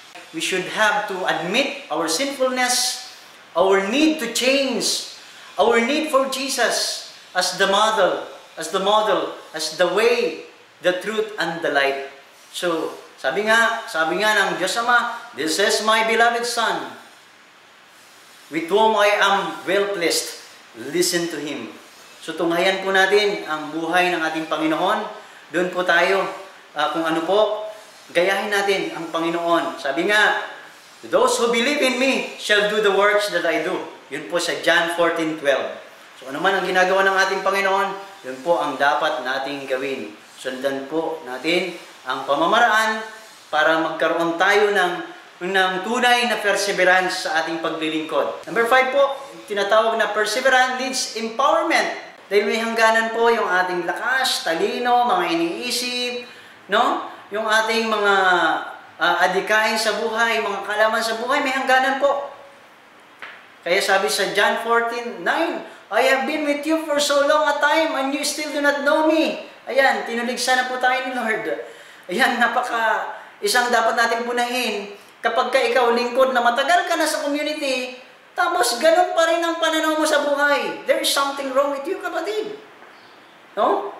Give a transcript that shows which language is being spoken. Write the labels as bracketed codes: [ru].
[en] We should have to admit our sinfulness, our need to change, our need for Jesus as the model, as the way, the truth, and the light. So, [tl] sabi nga ng [en] Diyos Ama, this is my beloved Son, with whom I am well pleased. Listen to Him. [tl] So, tunghayan po natin ang buhay ng ating Panginoon. Doon po tayo, kung ano po, gayahin natin ang Panginoon. Sabi nga, [en] those who believe in me shall do the works that I do. [tl] Yun po sa John 14:12. So, ano man ang ginagawa ng ating Panginoon, yun po ang dapat nating gawin. Sundan po natin ang pamamaraan para magkaroon tayo ng tunay na perseverance sa ating paglilingkod. [en] Number 5 [tl] po, tinatawag na [en] perseverance needs empowerment. [tl] Dahil may hangganan po yung ating lakas, talino, mga iniisip, no? Yung ating mga adikain sa buhay, mga kalaman sa buhay, may hangganan po. Kaya sabi sa [en] John 14:9, I have been with you for so long a time and you still do not know me. [tl] Ayan, tinuligsa na po tayo ni Lord. Ayan, isang dapat natin punahin. Kapag ka ikaw lingkod na matagal ka na sa community, tapos ganun pa rin ang pananaw mo sa buhay, [en] there is something wrong with you, [tl] kapatid. No?